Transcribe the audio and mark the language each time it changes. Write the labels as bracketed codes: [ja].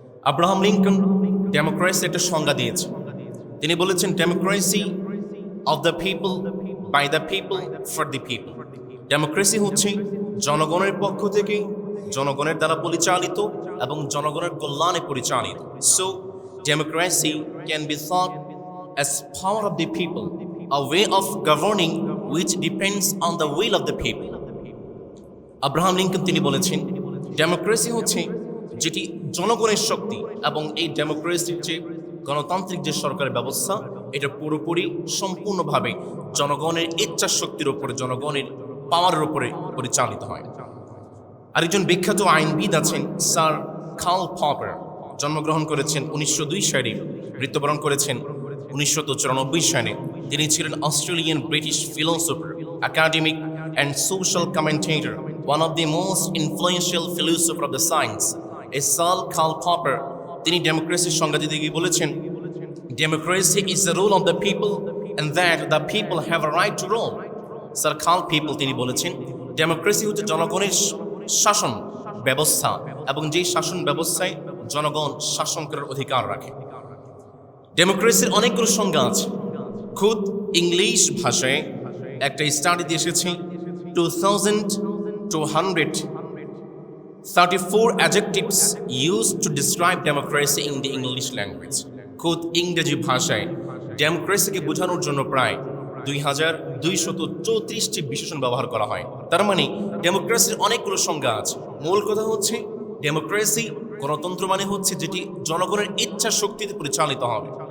[bn] Abraham Lincoln democracy একটা সংজ্ঞা দিয়েছেন। তিনি বলেছেন [en] democracy of the people, [bn] by the people, for the people. Democracy হচ্ছে জনগণের পক্ষ থেকে, জনগণের দ্বারা পরিচালিত এবং জনগণের কল্যাণে পরিচালিত। [en] So democracy can be thought as power of the people, a way of governing which depends on the will of the people. [bn] Abraham Lincoln তিনি বলেছেন ডেমোক্রেসি হচ্ছে যেটি জনগণের শক্তি, এবং এই ডেমোক্রেসির যে গণতান্ত্রিক যে সরকারের ব্যবস্থা, এটা পুরোপুরি সম্পূর্ণভাবে জনগণের ইচ্ছা শক্তির উপরে, জনগণের পাওয়ারের উপরে পরিচালিত হয়। আরেকজন বিখ্যাত আইনবিদ আছেন স্যার কার্ল পপার। জন্মগ্রহণ করেছেন 1902 সালে, মৃত্যুবরণ করেছেন 1994 সালে। তিনি ছিলেন [en] Australian British philosopher, academic and social commentator, one of the most influential philosopher of the science. [bn] এই স্যার কার্ল পপার তিনি ডেমোক্রেসির সংজ্ঞা দিতে গিয়ে বলেছেন, [en] Democracy is the rule of the people and that the people have a right to rule. [bn] Sir curl popper তিনি বলেছেন, democracy হচ্ছে জনগণের শাসন ব্যবস্থা, এবং যেই শাসন ব্যবস্থায় জনগণ শাসন করার অধিকার রাখে। ডেমোক্রেসির অনেকগুলো সংজ্ঞা আছে। খুদ ইংলিশ ভাষায় একটা স্টাডিতে এসেছে [en] 2234 adjectives used to describe democracy in the English language. [bn] খুদ ইংরেজি ভাষায় ডেমোক্রেসিকে বোঝানোর জন্য প্রায় 2234টি বিশেষণ ব্যবহার করা হয়। তার মানে ডেমোক্রেসির অনেকগুলো সংজ্ঞা আছে। মূল কথা হচ্ছে ডেমোক্রেসি, গণতন্ত্র মানে হচ্ছে যেটি জনগণের ইচ্ছা শক্তিতে পরিচালিত হবে।